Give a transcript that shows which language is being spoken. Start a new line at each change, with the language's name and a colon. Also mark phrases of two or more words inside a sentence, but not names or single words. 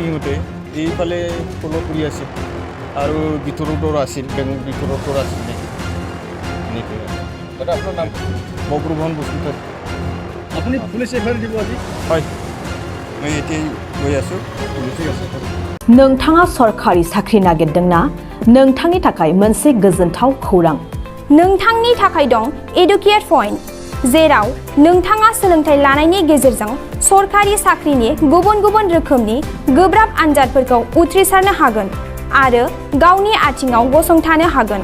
Assamese: সিহঁতে এইফালে ফ'ল' কৰি আছিল আৰু ভিতৰতো আছিল, বেংকৰ ভিতৰতো আছিল নেকি। আপোনাৰ নাম বক্ৰবহন বসুমতাৰী। আপুনি পুলিচ এফআইআৰ দিব আজি? হয়, মই এতিয়াই গৈ আছোঁ। ঠিক আছে।
Bodo: नोंथाङा सरखारि साख्रि नागिरदोंना? नोंथांनि थाखाय मोनसे गोजोनथाव खौरां। नोंथांनि थाखाय दं एडुकेट पइन्ट, जेराव नोंथाङा सोलोंथाइ लानायनि गेजेरजों सरखारि साख्रिनि गुबुन गुबुन रोखोमनि गोब्राब आनजादफोरखौ उथ्रिसारनो हागोन आरो गावनि आथिङाव गसंथानो हागोन।